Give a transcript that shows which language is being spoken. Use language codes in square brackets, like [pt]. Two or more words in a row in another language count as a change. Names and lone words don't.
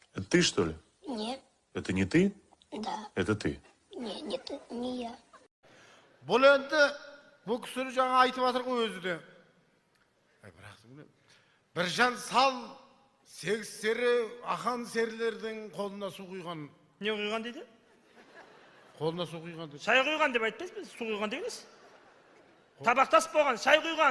[ru] ты, что ли? Нет. Это не ты? Да. Это ты. Не ты, не я. [kk] Бұл енді бұл кісі жаңа айтып жатыр ғой өзі де. Біржан сал сегіз сері ахан серілердің қолына су құйған. Не құйған дейді? Қолына су құйған дейді. Шай құйған деп айтпайсыз біз, су құйған дегеніз. Табақтас болған, шай құйған.